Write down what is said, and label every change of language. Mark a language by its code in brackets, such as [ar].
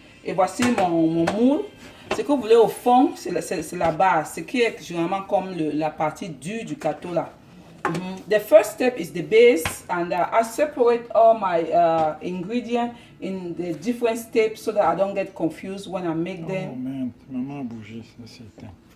[fr] Et voici mon moule. Ce que vous voulez au fond, c'est la base. Ce qui est généralement comme la partie dure du gâteau là. [en] The first step is the base, and I separate all my ingredients in the different steps so that I don't get confused when I make them. Oh man, [fr] maman a bougé, ça c'est éteint.